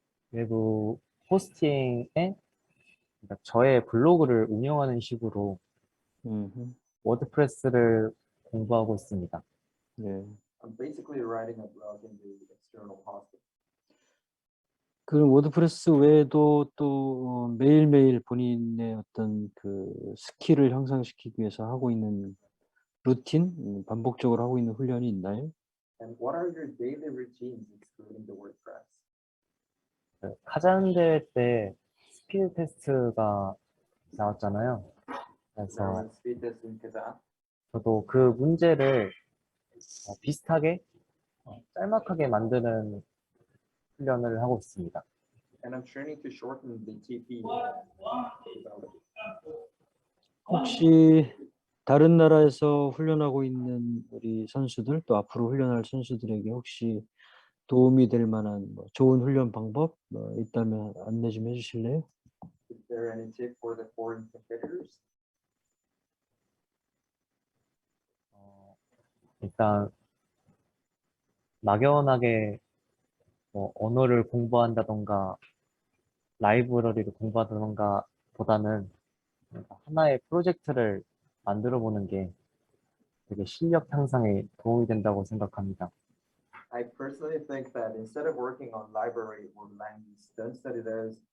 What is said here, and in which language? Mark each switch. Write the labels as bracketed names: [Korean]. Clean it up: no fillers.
[Korean] 외부 호스팅에 그러니까 저의 블로그를 운영하는 식으로 워드프레스를 공부하고 있습니다. 네. [English] I'm basically writing a blog in the external hosting. [Korean] 그럼 워드프레스 외에도 또 매일매일 본인의 어떤 그 스킬을 향상시키기 위해서 하고 있는 루틴, 반복적으로 하고 있는 훈련이 있나요? [English] And what are your daily routines excluding the WordPress? [Korean] 카잔 대회 때 스피드 테스트가 나왔잖아요. [English] There [Korean] 그래서 [English] was speed test in Kazan. [Korean] 저도 그 문제를 비슷하게 짤막하게 만드는 훈련을 하고 있습니다. [English] And I'm training to shorten the TP development. [Korean] 혹시 다른 나라에서 훈련하고 있는 우리 선수들 또 앞으로 훈련할 선수들에게 혹시 도움이 될 만한 뭐 좋은 훈련 방법 있다면 안내 좀 해주실래요? [English] Is there any tip for the foreign competitors? [Korean] 일단 막연하게 뭐 언어를 공부한다던가 라이브러리를 공부한다던가 보다는 하나의 프로젝트를 만들어 보는 게 되게 실력 향상에 도움이 된다고 생각합니다. [English] I personally think that instead of working on library or language, don't study those.